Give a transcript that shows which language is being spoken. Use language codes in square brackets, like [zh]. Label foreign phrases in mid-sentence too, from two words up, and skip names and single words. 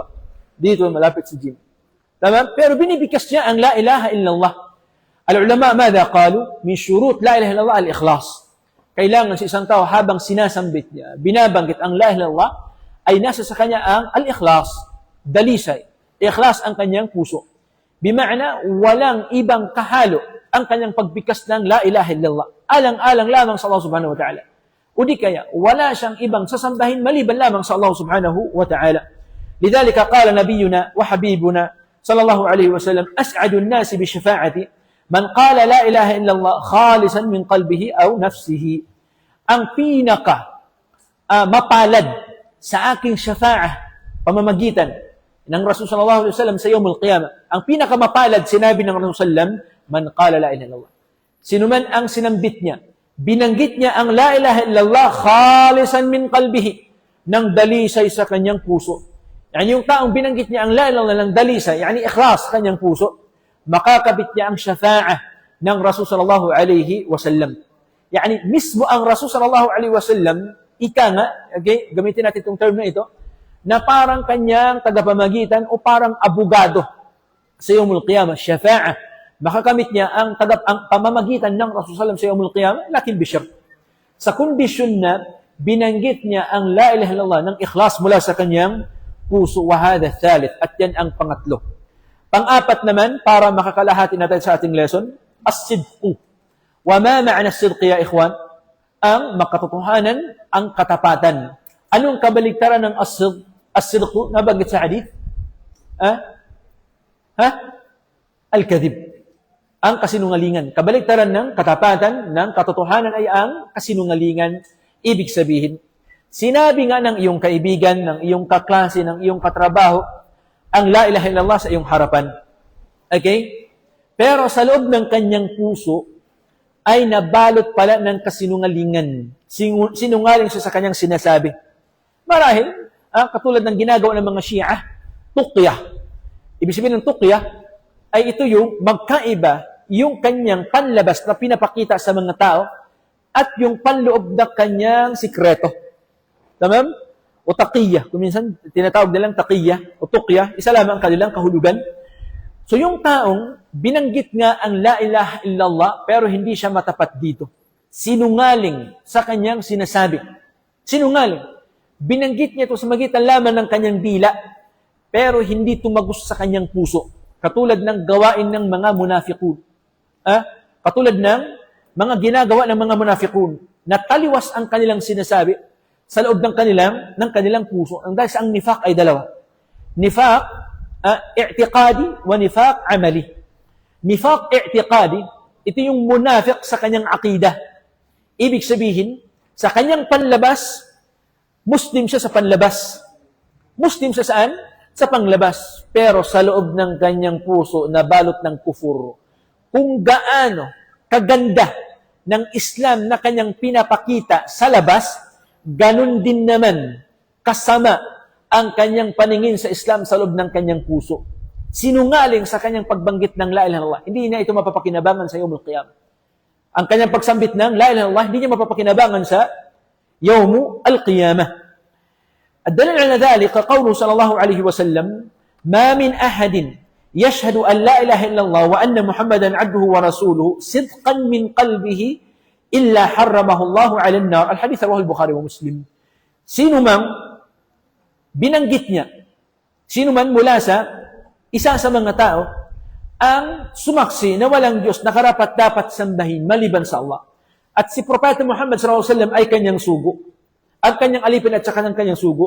[tl] Dito, malapit sa gym. Tama? Pero binibigkas niya ang [ar] لا إله إلا الله. العلماء، ماذا قالوا? من شروط لا إله إلا الله الإخلاص. [tl] Kailangan sa isang tao habang sinasambit niya, binabanggit ang [ar] لا إله إلا الله, [tl] ay nasa sa kanya ang al-ikhlas, dalisay. Ikhlas ang kanyang puso. Bima'na, walang ibang kahalo ang kanyang pagbigkas ng [ar] لا إله إلا الله. [tl] Alang-alang lamang sa Allah [ar] سبحانه وتعالى. [tl] O di kaya, wala siyang ibang sasambahin maliban lamang sa Allah [ar] سبحانه وتعالى. لذلك قال نبينا وحبيبنا صلى الله عليه وسلم أسعد الناس بشفاعة من قال لا إله إلا الله خالصا من قلبه أو نفسه. [tl] Ang pinaka mapalad sa aking syafa'ah, pamamagitan ng Rasul [ar] صلى الله عليه وسلم [tl] sa [ar] يوم القيامة. [tl] Ang pinaka mapalad, sinabi ng Rasul sallam, [ar] من قال لا إله إلا الله. [tl] Sino man ang sinambit niya, binanggit niya ang [ar] لا إله إلا الله خالصا من قلبه, [tl] ng dalisay sa kanyang puso. Yani yung taong binanggit niya ang [ar] لا إله إلا الله [tl] ng dalisay, yani ikhlas sa kanyang puso, makakabit niya ang syafa'ah ng Rasul [ar] صلى الله عليه وسلم. [tl] Yani mismo ang Rasul [ar] صلى الله عليه وسلم, [tl] ika nga, okay, gamitin natin itong term na ito, na parang kanyang tagapamagitan o parang abogado sa [ar] يوم القيامة, [tl] syafa'ah. Makakamit niya ang pamamagitan ng Rasul [ar] صلى الله عليه وسلم [tl] sa [ar] يوم القيامة، لكن بشرط. [tl] Sa kondisyon na binanggit niya ang [ar] لا إله إلا الله [tl] ng ikhlas mula sa kanyang puso, [ar] وهذا ثالث, [tl] at yan ang pangatlo. Pang-apat naman, para makakalahati natin sa ating lesson, [ar] الصدق. وما معنى الصدق يا إخوان? [tl] Ang makatotohanan, ang katapatan. Anong kabaligtaran ng as-sidq? Nabanggit sa hadith? Al-kadhib. Ang kasinungalingan. Kabaligtaran ng katapatan, ng katotohanan ay ang kasinungalingan. Ibig sabihin, sinabi nga ng iyong kaibigan, ng iyong kaklase, ng iyong katrabaho, ang [ar] لا إله إلا الله [tl] sa iyong harapan. Okay? Pero sa loob ng kanyang puso, ay nabalot pala ng kasinungalingan. Sinungaling siya sa kanyang sinasabi. Marahil, katulad ng ginagawa ng mga Shia, tuqyah. Ibig sabihin ng tuqyah, ay ito yung magkaiba, yung kanyang panlabas na pinapakita sa mga tao, at yung panloob na kanyang sikreto. Tamam? O taqiyya. Kung minsan, tinatawag nilang taqiyya o tuqya, isa lamang ang kanilang kahulugan. So yung taong binanggit nga ang [ar] لا إله إلا الله, [tl] pero hindi siya matapat dito. Sinungaling sa kanyang sinasabi. Sinungaling. Binanggit niya ito sa magitan lamang ng kanyang dila, pero hindi tumagos sa kanyang puso. Katulad ng gawain ng mga munafiqun. Katulad ng mga ginagawa ng mga munafiqun, na taliwas ang kanilang sinasabi sa loob ng kanilang puso. Ang dahil sa ang nifaq ay dalawa. [ar] نفاق اعتقادي ونفاق عملي. نفاق اعتقادي, [tl] ito yung munafiq sa kanyang aqidah. Ibig sabihin, sa kanyang panlabas, Muslim siya sa panlabas. Muslim siya saan? Sa panglabas. Pero sa loob ng kanyang puso, nabalot ng kufur. Kung gaano kaganda ng Islam na kanyang pinapakita sa labas, ganun din naman kasama ang kanyang paningin sa Islam sa loob ng kanyang puso. Sinungaling sa kanyang pagbanggit ng [ar] لا إله إلا الله. [tl] Hindi niya ito mapapakinabangan sa [ar] يوم القيامة. [tl] Ang kanyang pagsambit ng [ar] لا إله إلا الله, [tl] hindi niya mapapakinabangan sa [ar] يوم القيامة. الدليل على ذلك قوله صلى الله عليه وسلم ما من أحد يشهد أن لا إله إلا الله وأن محمدا عبده ورسوله صدقا من قلبه إلا حرمه الله على النار. الحديث رواه البخاري ومسلم. [tl] Sino man binanggit niya, sino man mula sa isa sa mga tao ang sumaksi na walang Diyos na karapat-dapat sambahin maliban sa Allah. At si Propeta Muhammad [ar] صلى الله عليه وسلم [tl] ay kanyang sugo. Ang kanyang alipin at saka ng kanyang sugo.